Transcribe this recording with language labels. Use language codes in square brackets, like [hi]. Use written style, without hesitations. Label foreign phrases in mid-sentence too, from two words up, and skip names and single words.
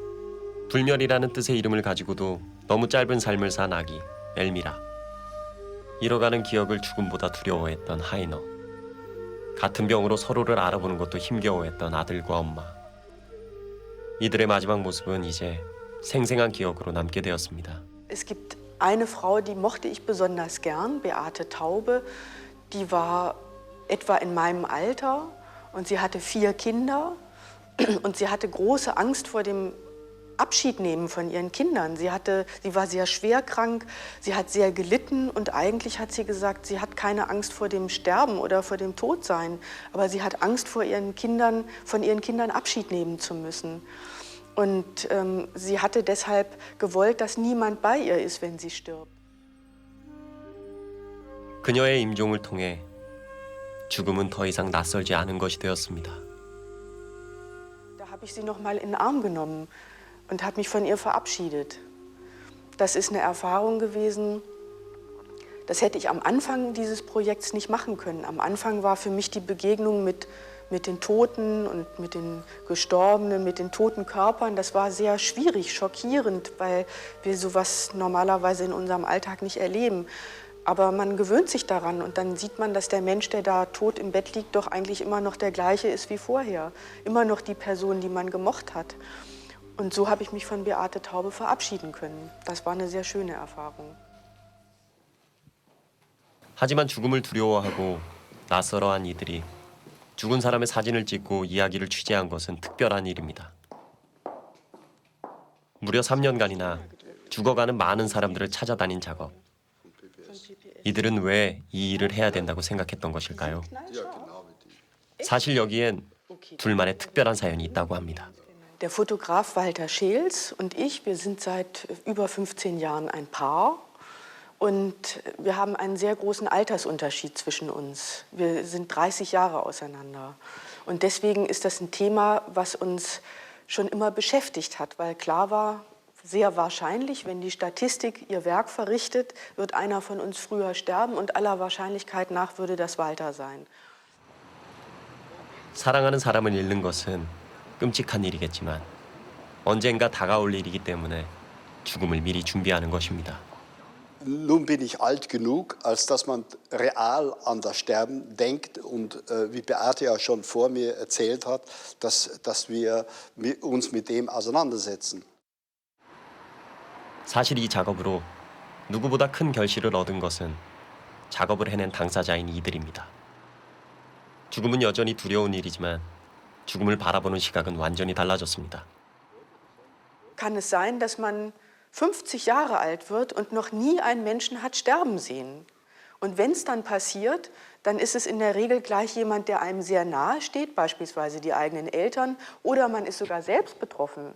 [ko] 불멸이라는 뜻의 이름을 가지고도 너무 짧은 삶을 산 아기 엘미라. 잃어가는 기억을 죽음보다 두려워했던 하이너. 같은 병으로 서로를 알아보는 것도 힘겨워했던 아들과 엄마. 이들의 마지막 모습은 이제 생생한 기억으로 남게 되었습니다. [de] Es gibt eine Frau, die mochte ich besonders gern, Beate Taube. Die war etwa in meinem Alter und sie hatte 4 Kinder und sie hatte große Angst vor dem Abschiednehmen von ihren Kindern. Sie war sehr schwer krank, sie hat sehr gelitten und eigentlich hat sie gesagt, sie hat keine Angst vor dem Sterben oder vor dem Todsein, aber sie hat Angst vor ihren Kindern, von ihren Kindern Abschied nehmen zu müssen. Und sie hatte deshalb gewollt, dass niemand bei ihr ist, wenn sie stirbt. [ko] 그녀의 임종을 통해 죽음은 더 이상 낯설지 않은 것이 되었습니다. [de] Da habe ich sie noch mal in den Arm genommen und habe mich von ihr verabschiedet. Das ist eine Erfahrung gewesen, das hätte ich am Anfang dieses Projekts nicht machen können. Am Anfang war für mich die Begegnung mit den Toten und mit den Gestorbenen, mit den toten Körpern, das war sehr schwierig, schockierend, weil wir sowas normalerweise in unserem Alltag nicht erleben. Aber man gewöhnt sich daran und dann sieht man, dass der Mensch, der da tot im Bett liegt, doch eigentlich immer noch der gleiche ist wie vorher. Immer noch die Person, die man gemocht hat. Und so habe ich mich von Beate Taube verabschieden können. Das war eine sehr schöne Erfahrung. [ko] 하지만 죽음을 두려워하고 낯설어한 이들이 죽은 사람의 사진을 찍고 이야기를 취재한 것은 특별한 일입니다. 무려 3년간이나 죽어가는 많은 사람들을 찾아다닌 작업. 이들은 왜 이 일을 해야 된다고 생각했던 것일까요? 사실 여기엔 둘만의 특별한 사연이 있다고 합니다. [de] Der Fotograf Walter Scheels und ich, wir sind seit über 15 Jahren ein Paar. Und wir haben einen sehr großen Altersunterschied zwischen uns. Wir sind 30 Jahre auseinander. Und deswegen ist das ein Thema, was uns schon immer beschäftigt hat, weil klar war, sehr wahrscheinlich, wenn die Statistik ihr Werk verrichtet, wird einer von uns früher sterben und aller Wahrscheinlichkeit nach würde das Walter sein. [ko] 사랑하는 사람을 잃는 것은 끔찍한 일이겠지만 언젠가 다가올 일이기 때문에 죽음을 미리 준비하는 것입니다. [de] Nun bin ich alt genug, als dass man real an das Sterben denkt und wie Beate ja schon vor mir erzählt hat, dass wir uns mit dem auseinandersetzen. [ko] 사실 이 작업으로 누구보다 큰 결실을 얻은 것은 작업을 해낸 당사자인 이들입니다. 죽음은 여전히 두려운 일이지만 죽음을 바라보는 시각은 완전히 달라졌습니다. [de] Kann es sein, dass man 50 Jahre alt wird und noch nie einen Menschen hat sterben sehen? Und wenn es dann passiert, dann ist es in der Regel gleich jemand, der einem sehr nahe steht, beispielsweise die eigenen Eltern, oder man ist sogar selbst betroffen.